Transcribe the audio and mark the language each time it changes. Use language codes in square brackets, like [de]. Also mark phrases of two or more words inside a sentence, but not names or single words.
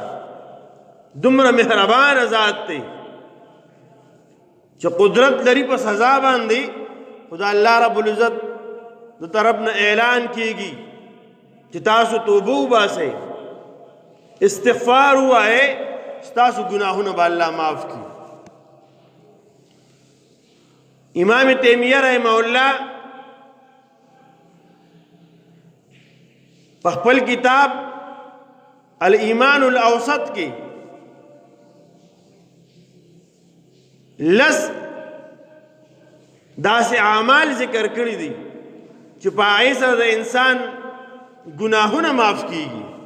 [ps] دومره مهربان ذات دی چې قدرت لري په سزا باندې. خدا الله [ar] رب العزت [ps] د طرف نه اعلان کیږي چې تاسو توبه وباسئ، استغفار ووایئ، ستاسو گناهونه به الله معاف کړي. امام تیمیہ [ar] رحمہ اللہ [ps] په خپل کتاب الایمان الاوسط کې لس داسې اعمال ذکر کړي دي چې په هغې سره د انسان گناهونه معاف کیږي.